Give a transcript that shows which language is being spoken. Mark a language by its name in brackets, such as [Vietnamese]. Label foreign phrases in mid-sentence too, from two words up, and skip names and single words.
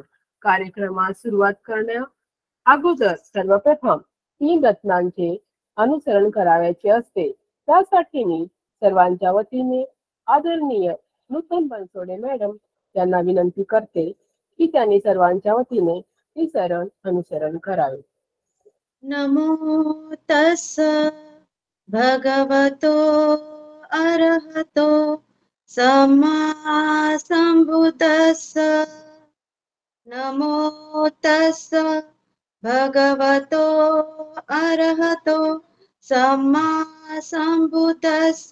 [Marathi] कार्यक्रमास सुरुवात करण्या अगोदर सर्वप्रथम 3 रत्नांचे अनुसरण करावयाचे असते. त्यासाठी मी सर्वांच्या वतीने आदरणीय नूतन बनसोडे मॅडम यांना विनंती करते की त्यांनी सर्वांच्या वतीने ही शरण अनुसरण करावे. [Pali] नमो तस् भगवतो अरहतो सम्मा संबुद्धस्स. नमो तस् भगवतो अरहतो सम्मा संबुद्धस्स.